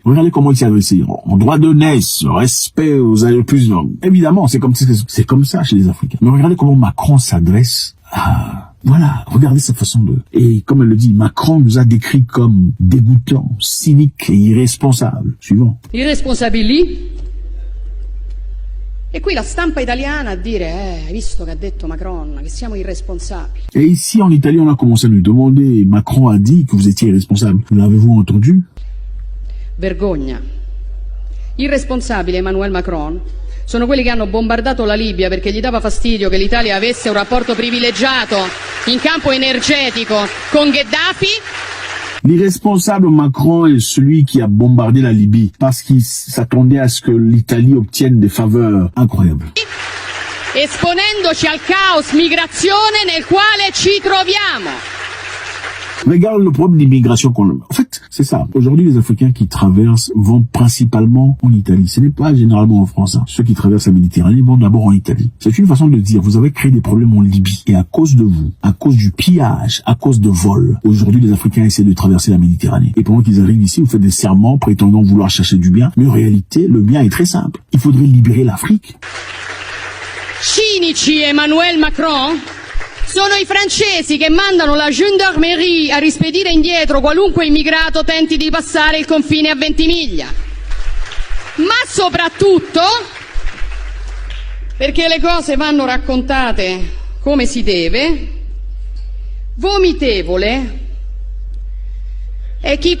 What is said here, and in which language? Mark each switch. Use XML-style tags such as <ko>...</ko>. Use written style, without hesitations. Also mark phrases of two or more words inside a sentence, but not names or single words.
<fr>Regardez comment il s'est adressé. En droit d'aînesse, respect aux âgés plus. Évidemment, c'est comme ça chez les Africains. Mais regardez comment Macron s'adresse à Voilà, regardez sa façon de... Et comme elle le dit, Macron nous a décrit comme dégoûtants, cyniques et irresponsables. Suivant.</fr> <it>Irresponsabili? E qui la stampa italiana a dire, hai visto che ha detto Macron, che siamo irresponsabili.</it> <fr>Et ici, en Italie, on a commencé à nous demander, Macron a dit que vous étiez irresponsable. L'avez-vous entendu?</fr> <it>Vergogna. Irresponsabile Emmanuel Macron sono quelli che hanno bombardato la Libia perché gli dava fastidio che l'Italia avesse un rapporto privilegiato in campo energetico con Gheddafi.</it> <fr>L'irresponsable Macron est celui qui a bombardé la Libye parce qu'il s'attendait à ce que l'Italie obtienne des faveurs incroyables.</fr> <it>Esponendoci al caos migrazione nel quale ci troviamo.</it> <fr>Regarde le problème d'immigration qu'on a. En fait, c'est ça. Aujourd'hui, les Africains qui traversent vont principalement en Italie. Ce n'est pas généralement en France. Hein. Ceux qui traversent la Méditerranée vont d'abord en Italie. C'est une façon de dire, vous avez créé des problèmes en Libye. Et à cause de vous, à cause du pillage, à cause de vols, aujourd'hui, les Africains essaient de traverser la Méditerranée. Et pendant qu'ils arrivent ici, vous faites des serments prétendant vouloir chercher du bien. Mais en réalité, le bien est très simple. Il faudrait libérer l'Afrique.</fr> <it>Cinici Emmanuel Macron sono i francesi che mandano la gendarmerie a rispedire indietro qualunque immigrato tenti di passare il confine a Ventimiglia. Ma soprattutto perché le cose vanno raccontate come si deve, vomitevole e chi...</it>